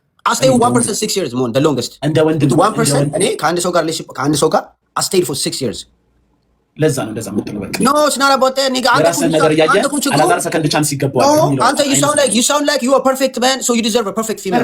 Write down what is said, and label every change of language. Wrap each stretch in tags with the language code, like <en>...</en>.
<en>I stayed with one person 6 years, more the longest.</en> <am>እንደ ወንድም</am> <en>one person</en> <am>እኔ ከአንድ ሰው ጋር</am> <en>I stayed for 6 years.</en> <am>ለዛ ነው እንደዛ የምትለው። በቃ</am> <en>no it's not about that nigga.</en> <am>የራስህን ነገር እያየህ አላዛር ሰከንድ ቻንስ ይገባዋል የሚለው</am> <en>አንተ you sound like you are perfect man, so you deserve a perfect female.</en>